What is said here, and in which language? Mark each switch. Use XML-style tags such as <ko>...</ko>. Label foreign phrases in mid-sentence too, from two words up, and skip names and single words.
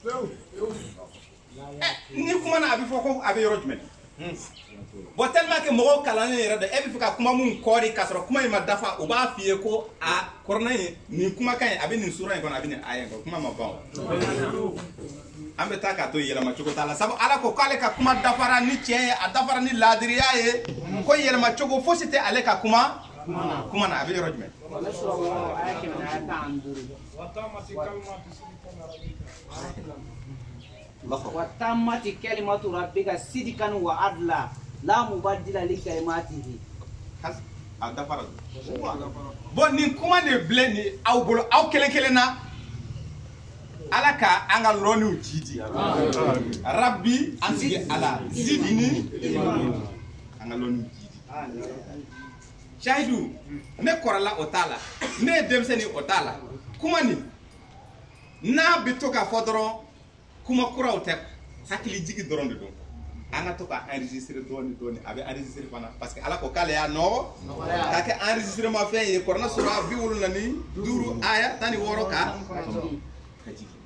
<bm>ni kuma na a bɛ fɔ ko a bɛ yɔrɔ jumɛn bon</bm> <fr>tellement que</fr> <bm>mɔgɔw kalannen yɛrɛ dɛ e bɛ fɛ ka kuma mun kɔɔri k'a sɔrɔ kuma in ma dafa u b'a f'i ye ko a Kuranɛ in nin kumakan in a bɛ nin sura in kɔnɔ a bɛ nin aya in kɔnɔ kuma ma ban an bɛ taa k'a to yɛlɛma cogo t'a la sabu Ala ko k'ale ka kuma dafara ni tiɲɛ ye a dafara ni laadiriya ye ko yɛlɛma cogo fosi tɛ ale ka kuma na a bɛ yɔrɔ jumɛn</bm> <ar>وتمت كلمة ربك صدقا وعدلا لا مبدل لكلماته</ar> <bm>bon nin kuma de bilɛ ni aw bolo aw kelen kelen na Ala ka an ka lɔnniw jidi Rabbi an sigi Ala zidini an ka lɔnniw jidi Sayidu ne kɔrɔla o t'a la ne ye denmisɛnnin o t'a la kuma nin n'a bɛ to k'a fɔ dɔrɔn kuma kuraw tɛ hakili jigi dɔrɔn de don an ka to ka enregistrer dɔɔni a bɛ enregistrer fana</bm> <fr>parce que</fr> <bm>Ala ko k'ale y'a nɔgɔ k'a kɛ enregistrement fɛn ye Kuranɛ sura 75 aya 16 ka jigin</bm>